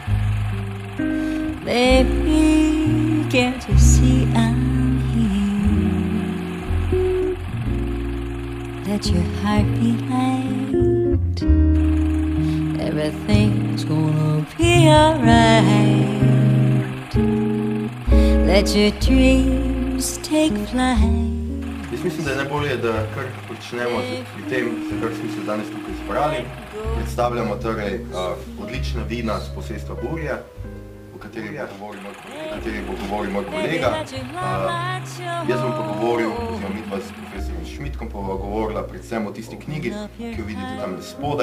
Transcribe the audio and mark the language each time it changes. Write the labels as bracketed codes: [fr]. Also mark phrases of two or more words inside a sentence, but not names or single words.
[en] Baby, can't you see I'm here? Let your heart be light. Everything's gonna be alright. Let your dreams take flight. [sl] Jaz mislim, da je najbolje, da kar počnemo pri tem, za kar smo se danes tukaj zbrali. Predstavljamo torej odlična vina z posestva Burje, o katerih bo govoril moj kolega. Jaz bom pa govoril, oziroma midva s profesorjem Šmitkom pa bova govorila predvsem o tisti knjigi, ki jo vidite tam spodaj.